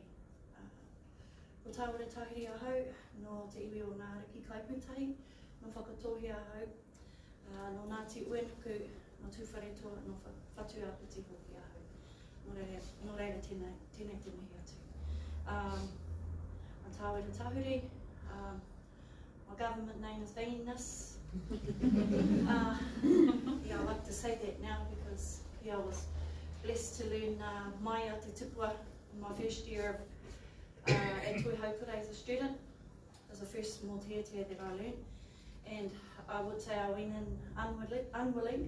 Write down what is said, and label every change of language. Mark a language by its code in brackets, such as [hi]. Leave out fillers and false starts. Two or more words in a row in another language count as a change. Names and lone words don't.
[mi] Ko tāwara tahiri ahau, no te iwi o ngā riki kaiputahi, no whakatohi ahau, no Ngāti Uenuku, no tūwharetoa, no whatu aputi hoki ahau. No reira tēnei te mihi atu. [en] Tāwera Tahuri, my government name is Venus. Yeah, I like to say that now because I was blessed to learn Maya Te Tupua in my first year at Tui Haukura as a student. It was the first Mōteatea that I learned, and I would say I went in unwilling.